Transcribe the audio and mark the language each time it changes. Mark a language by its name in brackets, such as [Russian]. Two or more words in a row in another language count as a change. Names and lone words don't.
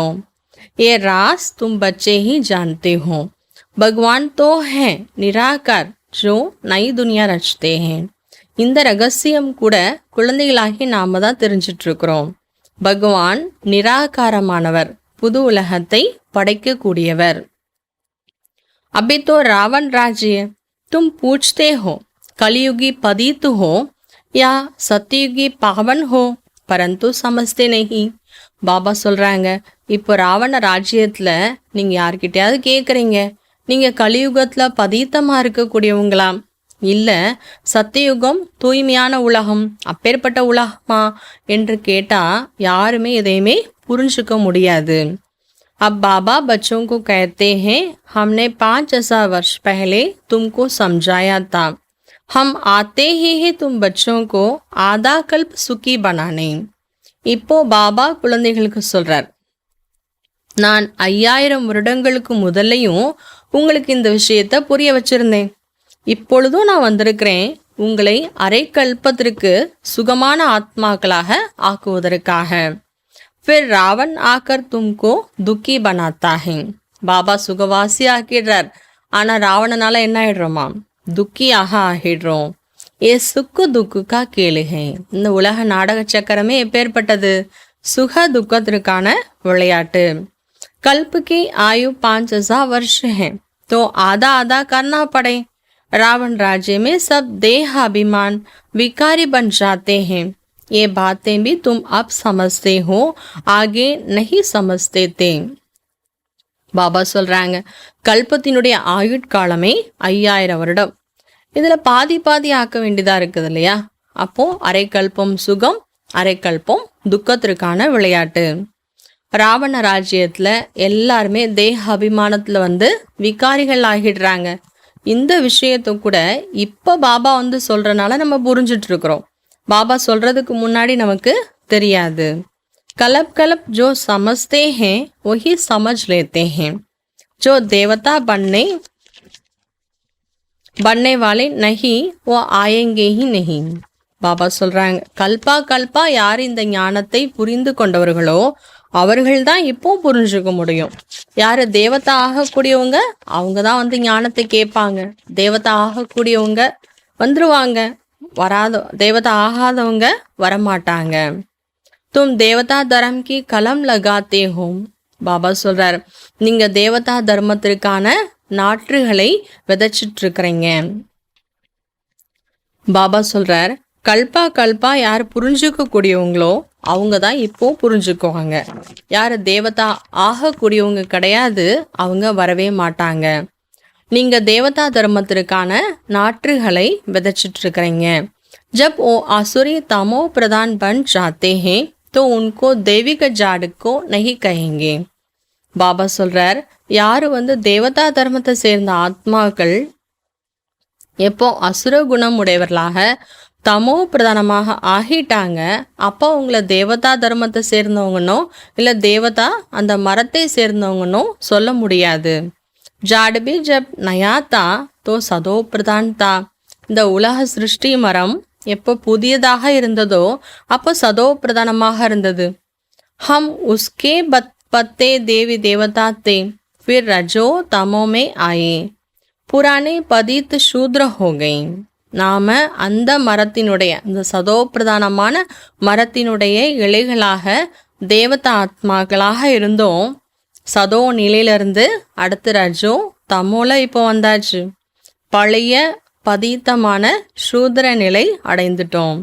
[Hindi] ये राज़ तुम बच्चे ही जानते हो. भगवान तो है निराकार जो नई दुनिया रचते हैं. [Tamil] இந்த ரகசியம் கூட குழந்தைகளாகி நாம தான் தெரிஞ்சிட்டு இருக்கிறோம். பகவான் நிராகாரமானவர், புது உலகத்தை படைக்கக்கூடியவர். [Hindi] अभी तो रावण राज्य तुम पूछते हो कलयुगी पतित हो या सत्ययुगी पावन हो, परंतु समझते नहीं. [Tamil] பாபா சொல்றாங்க, இப்போ ராவண ராஜ்யத்துல நீங்க யார்கிட்டயாவது கேக்குறீங்க, நீங்க கலியுகத்துல பதீத்தமா இருக்கக்கூடியவங்களாம், இல்ல சத்தியுகம் தூய்மையான உலகம் அப்பேற்பட்ட உலகமா என்று கேட்டா யாருமே எதையுமே புரிஞ்சுக்க முடியாது. [Hindi] अब बाबा बच्चों को कहते हैं, हमने 5000 वर्ष पहले तुमको समझाया था, हम आते ही तुम बच्चों को आधा कल्प सुखी बनाने. [Tamil] இப்போ பாபா குழந்தைகளுக்கு சொல்றார், நான் 5000 வருடங்களுக்கு முதல்லையும் உங்களுக்கு இந்த விஷயத்தை புரிய வச்சிருந்தேன். இப்பொழுதும் நான் வந்திருக்கிறேன் உங்களை அரை கல்பத்திற்கு சுகமான ஆத்மாக்களாக ஆக்குவதற்காக. [Hindi] फिर रावण आकर तुमको दुखी बनाता है. [Tamil] பாபா சுகவாசி ஆக்கிடுறார், ஆனா ராவணனால என்ன ஆயிடுறோமா, துக்கியாக ஆகிடுறோம். [Hindi] ये सुख दुख का खेल है. [Tamil] இந்த உலக நாடக சக்கரமே எப்பேற்பட்டது, சுக துக்கத்திற்கான விளையாட்டு. [Hindi] कल्प की आयु 5000 वर्ष है, तो आधा आधा करना पड़े. रावण राज्य में सब देह अभिमान विकारी बन जाते हैं. ये बातें भी तुम अब समझते हो, आगे नहीं समझते थे. [Tamil] பாபா சொல்றாங்க, கல்பத்தினுடைய ஆயுட்காலமே 5000 வருடம். இதுல பாதி பாதி ஆக்க வேண்டியதா இருக்குது இல்லையா. அப்போ அரை கல்பம் சுகம், அரை கல்பம் துக்கத்திற்கான விளையாட்டு. ராவண ராஜ்யத்துல எல்லாருமே தேக அபிமானத்துல விகாரிகள் ஆகிடுறாங்க. இந்த விஷயத்த கூட இப்ப பாபா சொல்றனால நம்ம புரிஞ்சுட்டு இருக்கிறோம். பாபா சொல்றதுக்கு முன்னாடி நமக்கு தெரியாது. [Hindi] कलब कलब जो समझते हैं वही समझ लेते हैं, जो देवता बनने वाले नहीं वो आएंगे ही नहीं. [Tamil] பாபா சொல்றாங்க, கல்பா கல்பா யார் இந்த ஞானத்தை புரிந்து கொண்டவர்களோ அவர்கள் தான் இப்போ புரிஞ்சுக்க முடியும். யாரு தேவதா ஆகக்கூடியவங்க அவங்க தான் ஞானத்தை கேட்பாங்க. தேவதா ஆகக்கூடியவங்க வந்துருவாங்க, வராத தேவதா ஆகாதவங்க வரமாட்டாங்க. [Hindi] तुम देवता धर्म की कलम लगाते हो. [Tamil] பாபா சொல்றார், நீங்க தேவதா தர்மத்திற்கான நாற்றுகளை விதைச்சிட்டு இருக்கிறீங்க. பாபா சொல்றார், கல்பா கல்பா யார் புரிஞ்சுக்க கூடியவங்களோ அவங்க தான் இப்போ புரிஞ்சுக்குவாங்க. யார் தேவதா ஆகக்கூடியவங்க கிடையாது, அவங்க வரவே மாட்டாங்க. நீங்க தேவதா தர்மத்திற்கான நாற்றுகளை விதைச்சிட்டு இருக்கிறீங்க. [Hindi] जब वो आसुरी तमो प्रधान बन जाते हैं तो उनको दैविक जाड़ को नहीं कहेंगे. [Tamil] பாபா சொல்றார், யாரு தேவதா தர்மத்தை சேர்ந்த ஆத்மாக்கள் எப்போ அசுர குணம் உடையவர்களாக தமோ பிரதானமாக ஆகிட்டாங்க, அப்போ உங்களை தேவதா தர்மத்தை சேர்ந்தவங்கனோ இல்ல தேவதா அந்த மரத்தை சேர்ந்தவங்கனோ சொல்ல முடியாது. [Hindi] झाड़ भी जब नया था तो सतो प्रधान था. [Tamil] இந்த உலக சிருஷ்டி மரம் எப்போ புதியதாக இருந்ததோ அப்போ சதோ பிரதானமாக இருந்தது. [Hindi] हम उसके पत्ते देवी देवता थे, फिर रजो तमो में आए, पुराने पतित शूद्र हो गए. [Tamil] நாம அந்த மரத்தினுடைய இந்த சதோ பிரதானமான மரத்தினுடைய இலைகளாக தேவதா ஆத்மாக்களாக இருந்தோம். சதோ நிலையிலிருந்து அடுத்து ரஜோ தமோல இப்போ வந்தாச்சு. பழைய [Hindi] पदीतमान शूद्र [Tamil] निலை அடைந்துட்டோம்.